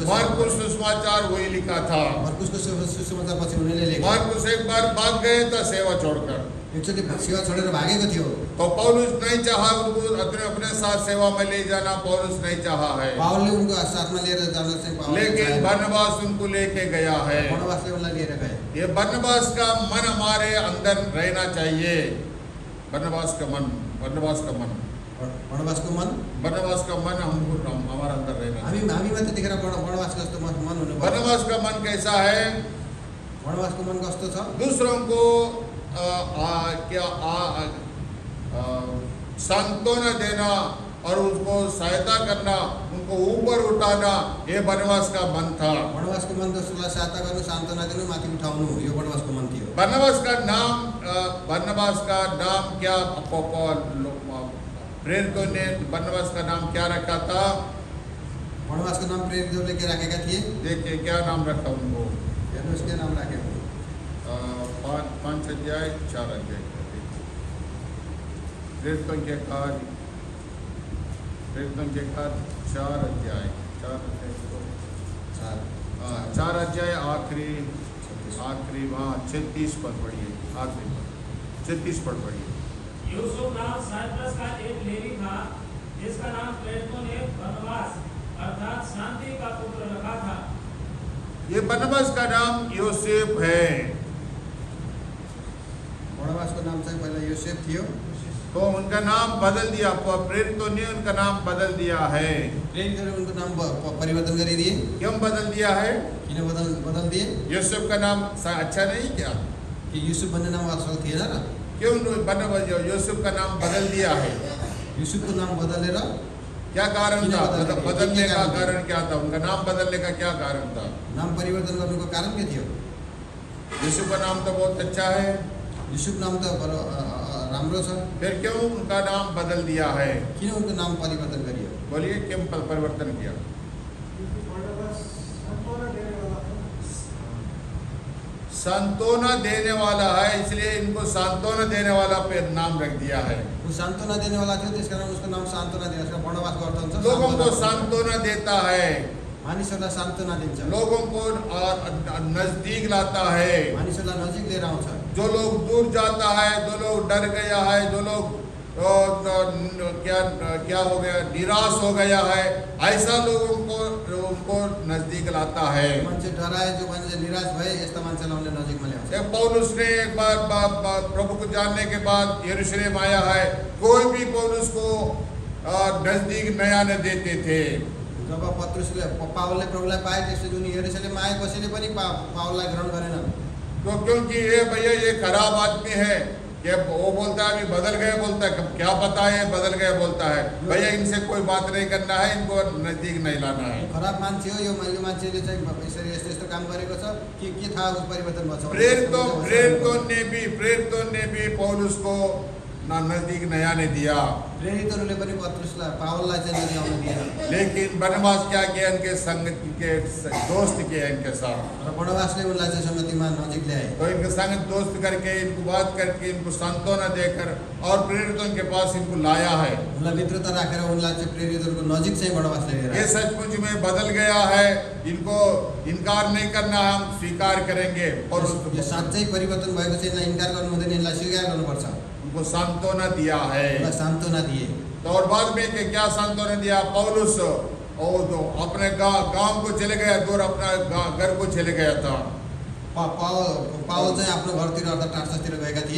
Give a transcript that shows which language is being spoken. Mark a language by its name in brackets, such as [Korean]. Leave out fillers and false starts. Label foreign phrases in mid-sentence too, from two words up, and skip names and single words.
[Hindi] मार्कुस सुसमाचार वही लिखा था। [Nepali] मार्कुसको सुसमाचार पछि उनीले लेखे। [Hindi] मार्कुस एक बार भाग गए था सेवा छोड़कर, [Nepali] एकचोटि सेवा छोडेर भागेको थियो। [Hindi] तो पौलुस नहीं चाहा उनको अपने साथ सेवा में ले जाना, पौलुस नहीं चाहा है, [Nepali] पावलले उनको साथमा लिएर जान चाहिँ पावलले [Hindi] लेकिन बरनबास उनको लेके गया है। [Nepali] बरनबासले उनलाई लिएर गए। [Hindi] ये बरनबास का मन हमारे अंदर रहना चाहिए। बरनबास का मन, बरनबास का मन, [Nepali] बरनबासको मन, [Hindi] बरनबास का मन हमारा अंदर रहना चाहिए। [Nepali] हामी मात्र देखेर बरनबासको जस्तो मन हुनु। [Hindi] बरनबास का मन कैसा है? [Nepali] बरनबासको मन कस्तो छ? [Hindi] दूसरों को सांत्वना देना और उसको सहायता करना, उनको ऊपर उठाना, ये बरनबास का मन था। [Nepali] बरनबासको मन दोस्रोलाई सहायता गर्नु, सान्त्वना दिनु, माथि उठाउनु, यो बरनबासको मन थियो। [Hindi] बरनबास का नाम क्या प्रेरितों ने बरनबास का नाम क्या रखा था? [Nepali] बरनबासको नाम प्रेरितहरूले के राखेका थिए? [Hindi] देखिए क्या नाम रखा उनको, [Nepali] हेर्नुहोस् के नाम राखेको। [Hindi] 5 अध्याय 4 अध्याय प्रेरितों के कार्य 4 अध्याय 4 अध्याय आखिरी वहाँ 36 पद पढ़िए, आखिरी पद 36 पद पढ़िए। यूसुफ नाम साइप्रस का एक लेवी था, जिसका नाम प्रेरितों ने बरनबास अर्थात शांति का पुत्र रखा था। ये बरनबास का नाम योसेफ है। [Nepali] बरनबासको नाम चाहिँ पहिला योसेफ थियो, [Hindi] तो उनका नाम बदल दिया, प्रेरितों ने उनका नाम बदल दिया है। [Nepali] प्रेरितहरूले उनको नाम परिवर्तन गरिदिए। [Hindi] क्यों बदल दिया है? [Nepali] किन बदल दिए? [Hindi] यूसुफ का नाम अच्छा नहीं क्या? [Nepali] कि युसुफ भन्ने नाम असल थिएन र? [Hindi] क्यों यूसुफ का नाम बदल दिया है? [Nepali] युसुफको नाम बदलेर [Hindi] क्या कारण [Nepali] किन [Hindi] था? [Nepali] बदल्ने? [Hindi] बदलने [Nepali] के [Hindi] का कारण कारण क्या था? उनका नाम बदलने का क्या कारण था? [Nepali] नाम परिवर्तन गर्नुको कारण के थियो? [Hindi] यीशु का नाम तो बहुत अच्छा है, [Nepali] युसुफ नाम त राम्रो छ, [Hindi] फिर क्यों उनका नाम बदल दिया है? [Nepali] किन उनको नाम परिवर्तन गरियो? [Hindi] बोलिए क्यों परिवर्तन किया? सांत्वना देने वाला है, इसलिए इनको सांत्वना देने वाला पे नाम रख दिया है। वो सांत्वना देने वाला [Nepali] थियो, त्यसकारण उसको नाम सांत्वना दियो। यसको वर्णवासको अर्थ हुन्छ [Hindi] लोगों को सांत्वना। सांत्वना देता है, [Nepali] मानिसहरूलाई सांत्वना दिन्छ, [Hindi] लोगों को नजदीक लाता है। [Nepali] मानिसहरूलाई नजिक लिएर आउँछ। [Hindi] जो लोग दूर जाता है, जो लोग डर गया है, जो लोग क्या हो गया, निराश हो गया है, ऐसा लोगों को उनको नजदीक लाता है। [Nepali] मान्छे डराए, जो मान्छे निराश भए, यस्ता मान्छेलाई उनले नजिकमा ल्याउँछ। [Hindi] एक पौलुस ने एक बार प्रभु को जानने के बाद यरूशलेम आया है, कोई भी पौलुस को नजदीक नहीं आने देते थे। [Nepali] जब पत्रुसले पावलले प्रभुलाई पाए, त्यसपछि उनी यरुशलेममा आए, कसैले पनि पावललाई ग्रहण गरेनन्। [Hindi] तो क्योंकि ये भैया ये खराब आदमी है, कि वो बोलता है अभी बदल गए, बोलता है क्या पता है बदल गए बोलता है। भैया इनसे कोई बात नहीं करना है, इनको नजदीक नहीं लाना है। [Nepali] खराब मान्छे हो यो मान्छेले चाहिँ यसरी यस्तो यस्तो काम गरेको छ, के थाहा उस परिवर्तन भन्छ। [Hindi] प्रेरितों ने भी पौलुस को नजदीक नहीं आने दिया, [Nepali] प्रेरितहरूले पनि पत्रुसलाई पावललाई चाहिँ नजिक आउन दिएन। [Hindi] लेकिन बरनबास क्या किया, इनके संगत के दोस्त किया इनके साथ। [Nepali] र बर्नबासले उनलाई चाहिँ सङ्गतिमा नजिक ल्याए। [Hindi] तो इनके संगत दोस्त करके, इनको बात करके, इनको सांत्वना देकर और प्रेरितों के पास इनको लाया है। [Nepali] उनलाई मित्रता राखेर उनलाई चाहिँ प्रेरितहरूको नजिक चाहिँ बर्नबासले लिएर [Hindi] ये [Nepali] आए। [Hindi] सचमुच में बदल गया है, इनको इनकार नहीं करना, हम स्वीकार करेंगे और [Nepali] यो साँच्चै परिवर्तन भएको चाहिँ यसलाई इन्कार गर्नु हुँदैन, यसलाई स्वीकार गर्नुपर्छ। [Hindi] उनको सांत्वना दिया है। [Nepali] उनलाई सान्त्वना दिए। [Hindi] तो और बाद में कि क्या सांत्वना दिया? पौलुस और तो अपने गांव को चले गया, दूर अपना घर को चले गया था। [Nepali] पावल चाहिँ आफ्नो घरतिर अर्थात् टार्ससतिर गएका थिए।